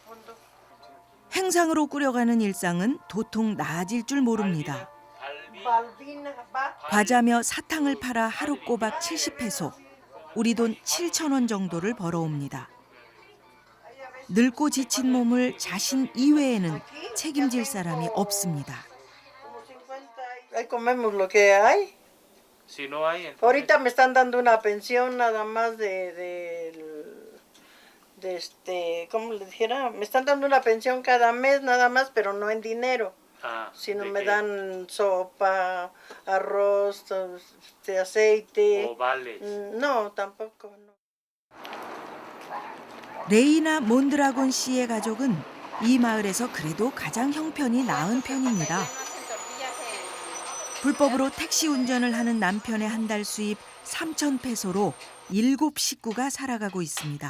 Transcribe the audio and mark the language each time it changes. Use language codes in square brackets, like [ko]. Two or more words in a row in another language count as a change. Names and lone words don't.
[ko] 행상으로 꾸려가는 일상은 도통 나아질 줄 모릅니다. 과자며 사탕을 팔아 하루 꼬박 70페소, 우리 돈 7,000원 정도를 벌어옵니다. 늙고 지친 몸을 자신 이외에는 책임질 사람이 없습니다. [es] Comemos lo que hay. Si no hay, entonces... Ahorita me están dando una pensión nada más ¿cómo le dijera? Me están dando una pensión cada mes nada más, pero no en dinero. Sino me dan sopa, arroz, aceite. O vales. No, tampoco. No. [ko] 레이나 몬드라곤 씨의 가족은 이 마을에서 그래도 가장 형편이 나은 편입니다. 불법으로 택시 운전을 하는 남편의 한 달 수입 3,000페소로 7식구가 살아가고 있습니다.